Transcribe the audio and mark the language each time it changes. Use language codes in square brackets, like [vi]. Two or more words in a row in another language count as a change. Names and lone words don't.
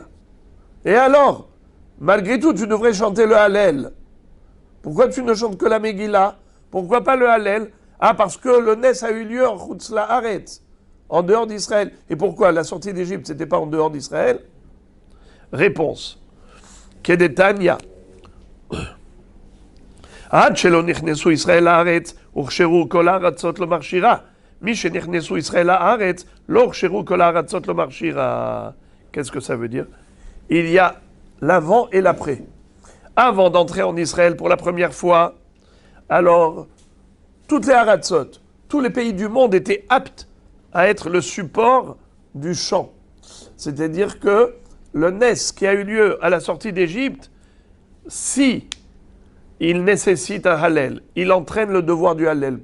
[fr] Et alors, malgré tout, tu devrais chanter le Hallel. Pourquoi tu ne chantes que la Megillah? Pourquoi pas le Hallel? Ah, parce que le nes a eu lieu en [he] חוץ לארץ, [fr] en dehors d'Israël. Et pourquoi la sortie d'Égypte, c'était pas en dehors d'Israël? Réponse. Kedetania. [he] עד שלא נכנסו ישראל לארץ, הוכשרו כל הארצות לומר שירה. מי שנכנסו ישראל לארץ, לא הוכשרו כל הארצות לומר שירה. [fr] Qu'est-ce que ça veut dire? Il y a l'avant et l'après. Avant d'entrer en Israël pour la première fois, alors, toutes les Haratzot, tous les pays du monde étaient aptes à être le support du chant. C'est-à-dire que le nes qui a eu lieu à la sortie d'Égypte, si il nécessite un Hallel, il entraîne le devoir du Hallel.